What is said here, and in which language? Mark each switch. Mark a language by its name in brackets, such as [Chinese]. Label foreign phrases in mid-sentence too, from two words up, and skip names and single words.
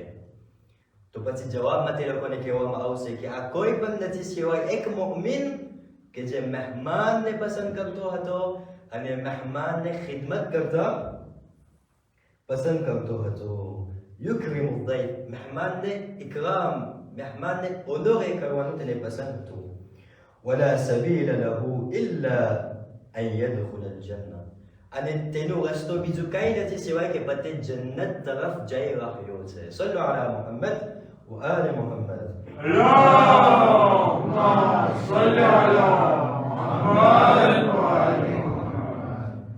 [Gujarati] તો પછી જવાબમાં તે લોકોને કહેવામાં આવશે કે આ કોઈ પણ નથી સિવાય એક મુઅમિન કે જે મહેમાનને પસંદ કરતો હતો અને મહેમાનને ખિદમત કરતા પસંદ કરતો હતો. [Arabic] يكرم الضيف, [Gujarati] મહેમાનને ઇકરામ, મહેમાનને ઓદોરે કરવાનું તેને પસંદ હતું. [Arabic] ولا سبيل له إلا أن يدخل الجنة. [Gujarati] અને તેનો રસ્તો બીજું કઈ નથી સિવાય કે પતે જન્નત તરફ જઈ રહ્યો છે. [Arabic] صلوا على محمد وآل محمد. اللهم صل على محمد وآل محمد.